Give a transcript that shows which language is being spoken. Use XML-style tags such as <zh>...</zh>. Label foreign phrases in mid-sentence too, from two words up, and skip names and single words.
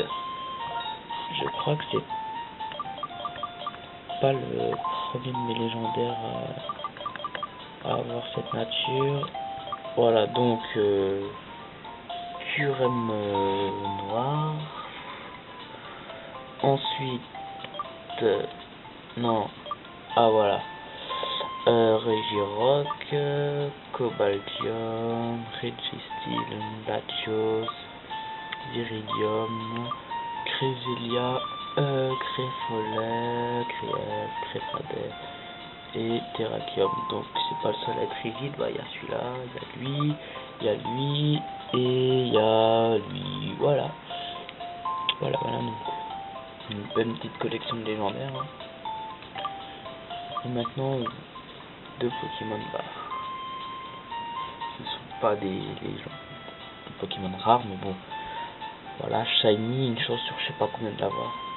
<fr>Je crois que c'est pas le premier de mes légendaires à avoir cette nature. Voilà, donc Curem noir. Ensuite, non, ah voilà, Regirock, Cobaltium, Registeel, Latios, Iridium, Créselia, Créfolet, Créfadet et Terrakium. Donc c'est pas le seul à être rigide, bah il y a celui-là, il y a lui, il y a lui et il y a lui, voilà. Voilà, donc une bonne petite collection de légendaires. Hein. Et maintenant, deux Pokémon ce ne sont pas des Pokémon rares, mais bon, voilà, Shiny, une chance sur je sais pas combien de l'avoir.</fr>